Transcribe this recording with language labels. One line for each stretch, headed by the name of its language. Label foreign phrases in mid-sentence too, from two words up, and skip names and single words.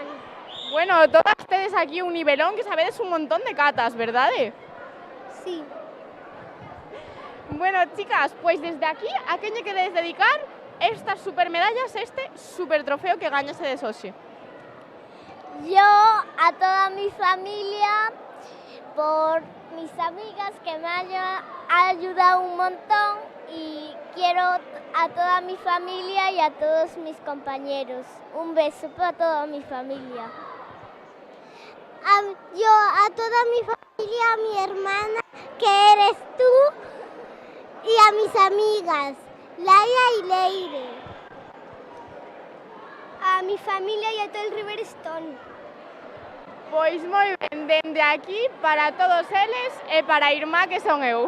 Galician: Bueno, todas tedes aquí un nivelón que sabedes un montón de catas, verdad?
Spanish: Sí. Bueno, chicas, pues desde aquí,
Galician: a quen lle queredes dedicar estas super medallas, este super trofeo que gañase de hoxe?
Spanish: Yo a toda mi familia, por mis amigas que me han ayudado un montón, y quiero a toda mi familia y a todos mis compañeros. Un beso para toda mi familia. Yo a toda mi familia, a mi hermana, que eres tú, y a mis amigas, Laia y Leire. A mi familia y a todo el Riverstone.
Galician: Pois moi ben, dende aquí para todos eles e para Irmá, que son eu.